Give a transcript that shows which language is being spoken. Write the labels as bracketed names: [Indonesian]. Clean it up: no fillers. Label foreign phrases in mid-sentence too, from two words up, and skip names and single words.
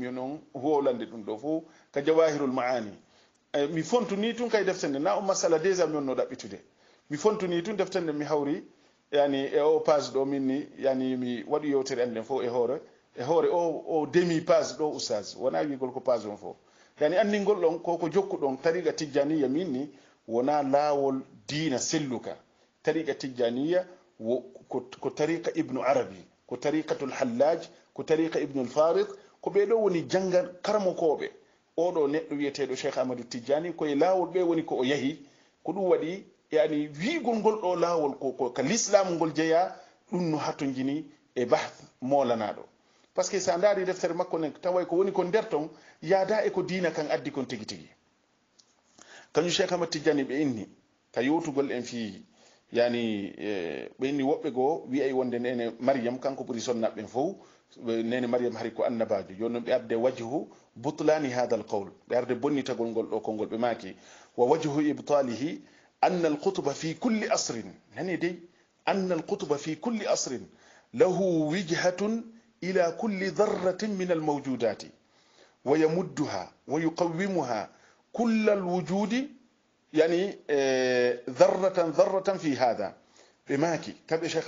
[Fula] min on wolande ɗum ɗo fof ka jawahirul maani mi fontuni tun kay deftende na o masala déjà mi onno ɗaɓɓitude mi fontuni tun deftende mi hawri yani e o page ɗo minni yani mi waɗi yewtere anden fof e hoore o demi page ɗo oustage wona wigol ko page on fof yani andingol ɗon koko jokkuɗon tariqa tijjaniya minni wona laawol diina selluka tariqa tijjaniya ko tariqa ibnu arabi ko tariqatul hallaj ko tariqa ibnu al-farid ko ɓe ɗo woni jangal karmokoɓe oɗo neɗɗo wiyeteɗo cheikh amadou tidiani koye lawol ɓe woni ko o yahi ko ɗum waɗi yani wiigol ngol ɗo lawol ka l'islam ngol jeeya ɗum no hatto jini e bahth molanaɗo [French] par ce que [Fula] sa daari deftere makko nen taway ko woni ko nder ton yaada e ko diina kan addi kon tigi tigi kañum cheikh amadou tidiani ɓe inni ka yewtugol en fi yani ɓe inni woɓɓe goo wiyay wonde nene mariam kanko ɓuri sonnaɓɓen fof nene mariam hari ko annabajo jonnon ɓe arde [Arabic] وجه بطلان هذا القول [Fula] ɓe arde bonnitagol ngol ɗo kolngol ɓe maaki [Arabic] ووجه إبطاله أن القطب في كل عصر [Fula] nani dey [Arabic] أن القطب في كل عصر له وجهة إلى كل ذرة من الموجودات ويمدها ويقومها كل الوجود يعني ذرة في هذا بماكي كبي شيخ